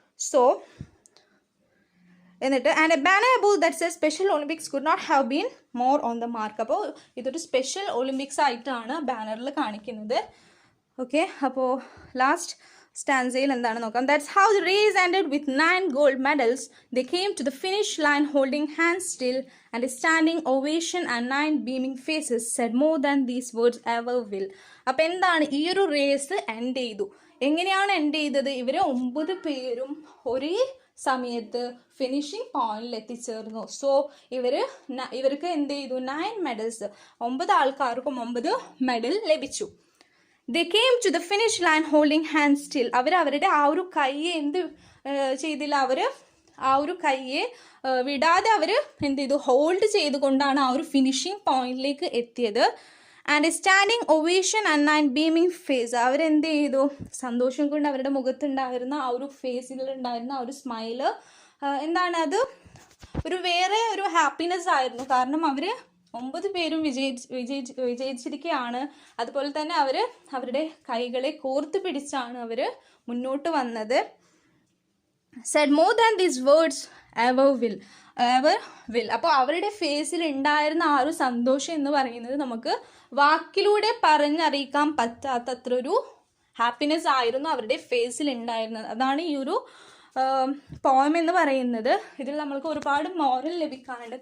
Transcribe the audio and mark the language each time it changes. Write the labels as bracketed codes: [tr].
[en] So എന്നിട്ട് and a banner above that says Special Olympics could not have been more on the mark. [ml] അപ്പോൾ ഇതൊരു special Olympics ആയിട്ടാണ് ബാനറിൽ കാണിക്കുന്നത്. Okay, അപ്പോൾ ലാസ്റ്റ് സ്റ്റാൻസയിൽ എന്താണ് നോക്കാം. [en] That's how the race ended with 9 gold medals. They came to the finish line holding hands still, and a standing ovation and 9 beaming faces said more than these words ever will. [ml] അപ്പം എന്താണ് ഈ ഒരു raise end ചെയ്തു. എങ്ങനെയാണ് end ചെയ്തത്? ഇവർ 9 പേരും ഒരേ സമയത്ത് ഫിനിഷിംഗ് പോയിന്റിൽ എത്തിച്ചേർന്നു. സോ ഇവർക്ക് എന്ത് ചെയ്തു? 9 മെഡൽസ്, 9 ആൾക്കാർക്കും 9 മെഡൽ ലഭിച്ചു. [en] They came to the finish line holding hands still. [ml] അവരുടെ ആ ഒരു കയ്യെ എന്ത് ചെയ്തില്ല? ആ ഒരു കയ്യെ വിടാതെ എന്ത് ചെയ്തു? ഹോൾഡ് ചെയ്തുകൊണ്ടാണ് ആ ഒരു ഫിനിഷിംഗ് പോയിന്റിലേക്ക് എത്തിയത്. [en] And a standing ovation and 9 beaming face. [ml] അവരെന്ത് ചെയ്തു? സന്തോഷം കൊണ്ട് അവരുടെ മുഖത്തുണ്ടായിരുന്ന ആ ഒരു ഫേസിലുണ്ടായിരുന്ന ആ ഒരു സ്മൈല് എന്താണ്? അത് വേറെ ഒരു ഹാപ്പിനെസ് ആയിരുന്നു. കാരണം 9 പേരും വിജയിച്ചിരിക്കുകയാണ്. അതുപോലെ തന്നെ അവരുടെ കൈകളെ കോർത്ത് പിടിച്ചാണ് മുന്നോട്ട് വന്നത്. [en] said more than these words ever will. [ml] അപ്പോൾ അവരുടെ ഫേസിൽ ഉണ്ടായിരുന്ന ആ ഒരു സന്തോഷം എന്ന് പറയുന്നത് നമുക്ക് വാക്കിലൂടെ പറഞ്ഞറിയിക്കാൻ പറ്റാത്തത്രൊരു ഹാപ്പിനെസ് ആയിരുന്നു അവരുടെ ഫേസിൽ ഉണ്ടായിരുന്നത്. അതാണ് ഈ ഒരു പോയം എന്ന് പറയുന്നത്. ഇതിൽ നമ്മൾക്ക് ഒരുപാട് മോറൽ ലഭിക്കാനുണ്ട്.